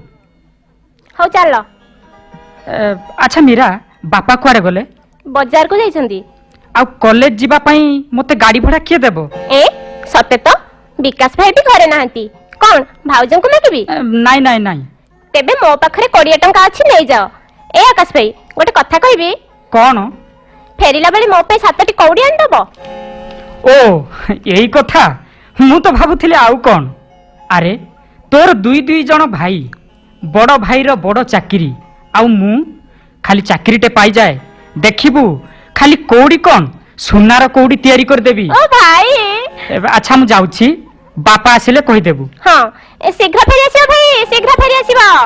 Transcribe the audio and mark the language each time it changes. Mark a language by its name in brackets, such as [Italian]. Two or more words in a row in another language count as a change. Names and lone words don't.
[Odia] ହୋ ଚଲୋ। ଅଚ୍ଛା ମୀରା ବାପା କୁଆଡେ ଗଲେ? ବଜାର କୁ ଯାଇଛନ୍ତି। ଆ କଲେଜ ଯିବା ପାଇଁ ମତେ ଗାଡ଼ି ଭଡ଼ା କିଏ ଦେବ? ଏ ସତ୍ୟ ତୋ ବିକାଶ ଭାଇ ବି ଘରେ ନାହାଁନ୍ତି କଣ ଭାଉଜଙ୍କ କୁ ମାଗିବି? ନାଇଁ ନାଇଁ ନାଇଁ ତେବେ ମୋ ପାଖରେ 20 ଟଙ୍କା ଅଛି ନେଇ ଯାଅ। ଏ ଆକାଶ ଭାଇ ଗୋଟେ କଥା କହିବି? କଣ? ଫେରିଲା ବେଳେ ମୋ ପାଇଁ 7ଟି କଉଡ଼ି ଆଣି ଦେବୁ। ଓ ଏଇ କଥା ମୁଁ ତ ଭାବୁଥିଲେ ଆଉ କଣ। ଆରେ ତୋର ଦୁଇ ଜଣ ଭାଇ, ବଡ଼ ଭାଇର ବଡ଼ ଚାକିରି, ଆଉ ମୁଁ ଖାଲି ଚାକିରିଟେ ପାଇଯାଏ, ଦେଖିବୁ ଖାଲି କଉଡ଼ି କ'ଣ ସୁନାର କଉଡ଼ି ତିଆରି କରିଦେବି। ଓ ଭାଇ। ଆଚ୍ଛା ମୁଁ ଯାଉଛି, ବାପା ଆସିଲେ କହିଦେବୁ। ହଁ ଶୀଘ୍ର ଫେରି ଆସିବ ଭାଇ, ଶୀଘ୍ର ଫେରି ଆସିବ।